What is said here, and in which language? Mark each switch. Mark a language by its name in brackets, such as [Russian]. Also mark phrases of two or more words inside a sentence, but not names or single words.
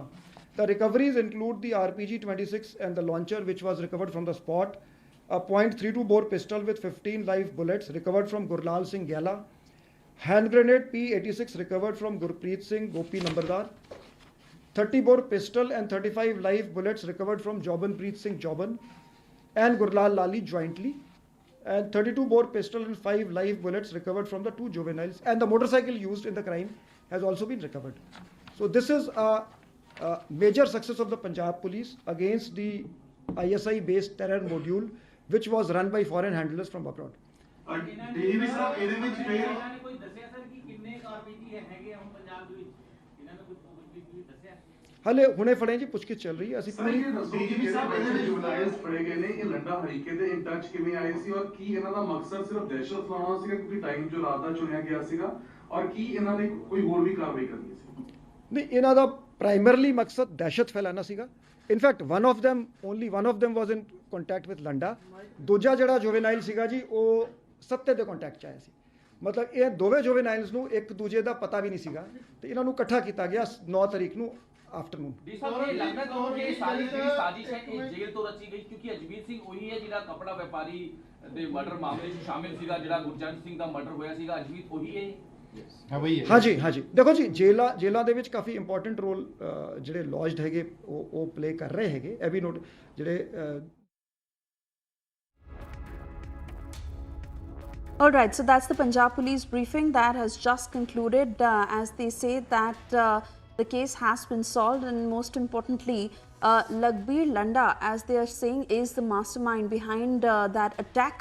[English] The recoveries include the RPG-26 and the launcher, which was recovered from the spot, a .32 bore pistol with 15 live bullets recovered from Gurlal Singh Gela, hand grenade P86 recovered from Gurpreet Singh Gopi Nambardar, 30 bore pistol and 35 live bullets recovered from Jobanpreet Singh Joban and Gurlal Lali jointly, and 32 bore pistol and 5 live bullets recovered from the 2 juveniles, and the motorcycle used in the crime has also been recovered. So this is a major success of the Punjab police against the ISI based terror module which was run by foreign handlers from abroad. [Punjabi] ਹਲੇ ਹੁਣੇ ਫੜੇ ਜੀ ਪੁੱਛਗਿੱਛ ਚੱਲ ਰਹੀ ਹੈ ਅਸੀਂ ਪੂਰੀ ਡੀਜੀਪੀ ਸਾਹਿਬ ਜਿਹੜੇ ਜੁਵਨਾਈਲਸ ਫੜੇ ਗਏ ਨੇ ਇਹ ਲੰਡਾ ਹਰੀਕੇ ਦੇ [English] in touch [Punjabi] ਕਿਵੇਂ ਆਏ ਸੀ ਔਰ ਕੀ ਇਹਨਾਂ ਦਾ ਮਕਸਦ ਸਿਰਫ ਦਹਿਸ਼ਤ ਫੈਲਾਉਣਾ ਸੀਗਾ ਕਿਉਂਕਿ ਟਾਈਮ ਜੋ ਰਾਤ ਦਾ ਚੁਣਿਆ ਗਿਆ ਸੀਗਾ ਔਰ ਕੀ ਇਹਨਾਂ ਨੇ ਕੋਈ ਹੋਰ ਵੀ ਕਾਰਵਾਈ ਕਰਨੀ ਸੀ? ਨਹੀਂ ਇਹਨਾਂ ਦਾ ਪ੍ਰਾਇਮਰਲੀ ਮਕਸਦ ਦਹਿਸ਼ਤ ਫੈਲਾਉਣਾ ਸੀਗਾ। ਇਨਫੈਕਟ [English] only one of them was in contact with [Punjabi] ਲੰਡਾ, ਦੂਜਾ ਜਿਹੜਾ ਜੁਵੇਨਾਈਲ ਸੀਗਾ ਜੀ ਉਹ ਸੱਤੇ ਦੇ ਕੰਟੈਕਟ ਚ ਆਇਆ ਸੀ। ਮਤਲਬ ਇਹ ਦੋਵੇਂ ਜੁਵੇਨਾਈਲਸ ਨੂੰ ਇੱਕ ਦੂਜੇ ਦਾ ਪਤਾ ਵੀ ਨਹੀਂ ਸੀਗਾ ਤੇ ਇਹਨਾਂ ਨੂੰ ਇਕੱਠਾ ਕੀਤਾ ਗਿਆ 9 ਤਾਰੀਖ ਨੂੰ आफ्टरनून। ਜੇਲ੍ਹ ਤੋਂ ਰਚੀ ਗਈ ਕਿਉਂਕਿ ਅਜਮੀਤ ਸਿੰਘ ਵਹੀ ਹੈ ਜਿਹੜਾ ਕੱਪੜਾ ਵਪਾਰੀ ਦੇ ਮਰਡਰ ਮਾਮਲੇ ਚ ਸ਼ਾਮਲ ਸੀਗਾ, ਜਿਹੜਾ ਗੁਰਜੰਟ ਸਿੰਘ ਦਾ ਮਰਡਰ ਹੋਇਆ ਸੀਗਾ, ਅਜਮੀਤ ਵਹੀ ਹੈ। ਹਾਂ ਜੀ ਦੇਖੋ ਜੀ ਜੇਲ੍ਹਾਂ ਦੇ ਵਿੱਚ ਕਾਫੀ ਇੰਪੋਰਟੈਂਟ ਰੋਲ ਜਿਹੜੇ ਲੌਜਡ ਹੈਗੇ ਉਹ ਪਲੇ ਕਰ ਰਹੇ ਹੈਗੇ। ਇਹ ਵੀ ਨੋਟ ਜਿਹੜੇ [English] All right, so that's the Punjab police briefing that has just concluded as they say that the case has been solved, and most importantly, Lakhbir Landa, as they are saying, is the mastermind behind that attack.